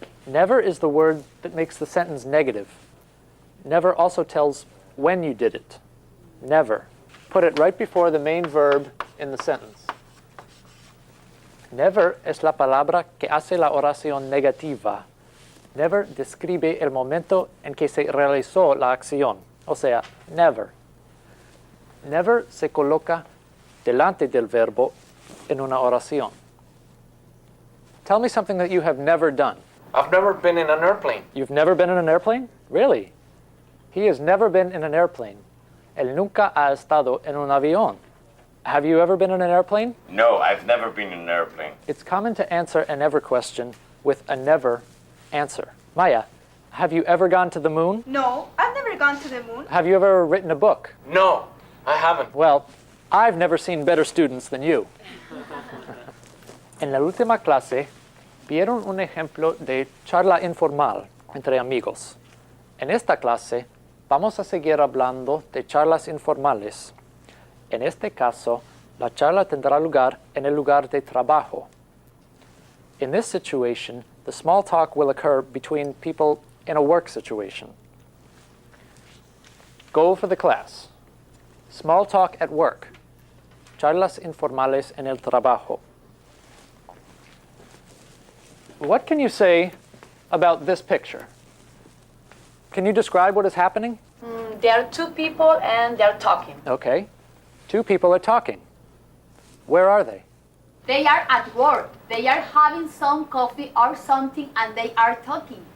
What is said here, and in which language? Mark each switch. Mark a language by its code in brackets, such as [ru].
[en] Never is the word that makes the sentence negative. Never also tells when you did it. Never. Put it right before the main verb in the sentence. [es] Never es la palabra que hace la oración negativa. Never describe el momento en que se realizó la acción. O sea, never. Never se coloca delante del verbo en una oración. [en] Tell me something that you have never done. I've never been in an airplane. You've never been in an airplane? Really? He has never been in an airplane. [es] Él nunca ha estado en un avión. [en] Have you ever been in an airplane? No, I've never been in an airplane. It's common to answer a never question with a never answer. Maya, have you ever gone to the moon? No, I've never gone to the moon. Have you ever written a book? No, I haven't. Well, I've never seen better students than you. [es] En la última clase, vieron un ejemplo de charla informal entre amigos. En esta clase, vamos a seguir hablando de charlas informales. En este caso, la charla tendrá lugar en el lugar de trabajo. [en] In this situation, the small talk will occur between people in a work situation. Goal for the class: small talk at work. [es] Charlas informales en el trabajo. [en] What can you say about this picture? Can you describe what is happening? There are two people and they're talking. Okay. Two people are talking. Where are they? They are at work. They are having some coffee or something and they are talking.